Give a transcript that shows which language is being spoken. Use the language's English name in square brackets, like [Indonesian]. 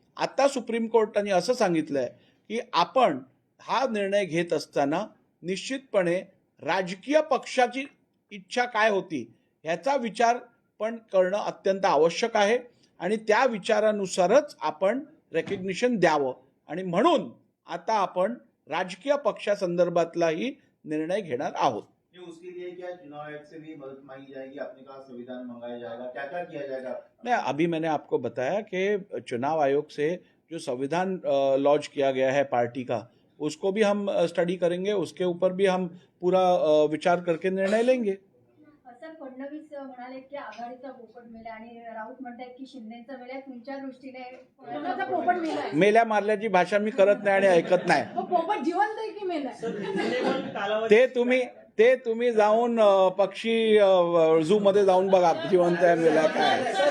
[Marathi] आता सुप्रीम कोर्टाने असं सांगितलंय की आपण हा निर्णय घेत असताना निश्चितपणे राजकीय पक्षाची इच्छा काय होती ह्याचा विचार पण करणं अत्यंत आवश्यक आहे आणि त्या विचारानुसारच आपण रेकग्निशन द्यावं, आणि म्हणून आता आपण राजकीय पक्षासंदर्भातलाही निर्णय घेणार आहोत। [Hindi] उसके लिए क्या चुनाव आयोग से भी मदद मांगी जाएगी, अपने कहा संविधान मंगाया जाएगा, क्या क्या किया जाएगा? नहीं, अभी मैंने आपको बताया कि चुनाव आयोग से जो संविधान लॉन्च किया गया है पार्टी का, उसको भी हम स्टडी करेंगे, उसके ऊपर भी हम पूरा विचार करके निर्णय लेंगे। [Marathi] सर, फडणवीस म्हणाले की आघाडीचा पोपट मेला आणि राऊत म्हणतात की शिंदेचा मेला, तुमच्या दृष्टीने कोणाचा पोपट मेलाय? मेल्या मारल्याची भाषा मी करत नाही आणि ऐकत नाही। मग पोपट जिवंत आहे की मेलाय? सर, रिजनेबल कालावधी ते तुम्ही जाऊन पक्षी झू मध्ये जाऊन बघा जिवंत आहे मेला काय।